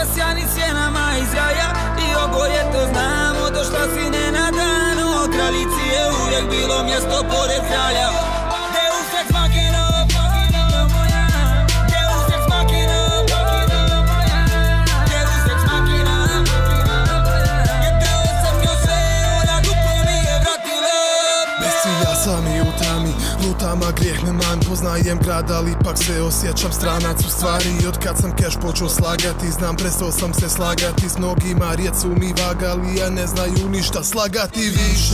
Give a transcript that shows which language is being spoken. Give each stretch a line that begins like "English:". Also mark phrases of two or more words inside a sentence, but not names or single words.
Bosnian: obasjani sjenama iz raja i oboje to znamo, došla si nenadano. Kraljici je uvijek bilo mjesto pored kralja.
Latin: Deus ex machina,
Bosnian: moja.
Latin: Deus ex machina,
Bosnian: moja.
Latin: Deus ex machina,
Bosnian: htio sam joj sve, ona duplo mi je vratila. Bez cilja sam i u tami, lutam, a grijeh me man. Poznajem grad, ali ipak se osjećam stranac u stvari. I od kad sam keš počeo slagati, znam prestao sam se slagati. S mnogima riječ su mi vagali, a ne znaju ništa slagati više.